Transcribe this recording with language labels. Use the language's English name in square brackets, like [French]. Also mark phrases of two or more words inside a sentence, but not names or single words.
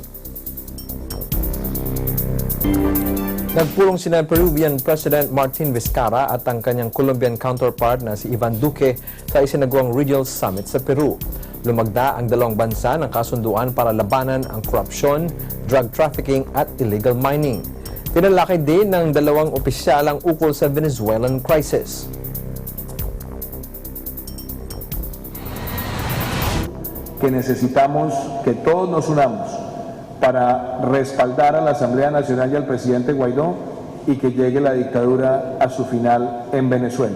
[Filipino] Nagpulong sina [English] Peruvian President [Filipino] Martin Vizcarra at ang kanyang [English] Colombian counterpart [Filipino] na si Ivan Duque sa isinagawang [English] regional summit [Filipino] sa Peru. Lumagda ang dalawang bansa ng kasunduan para labanan ang korupsyon, [English] drug trafficking [Filipino] at [English] illegal mining. [Filipino] Pinalaki din ng dalawang opisyal ang ukol sa [English] Venezuelan crisis. [Spanish] Que necesitamos que todos nos unamos para respaldar a la Asamblea Nacional y al presidente Guaidó y que llegue la dictadura a su final en Venezuela.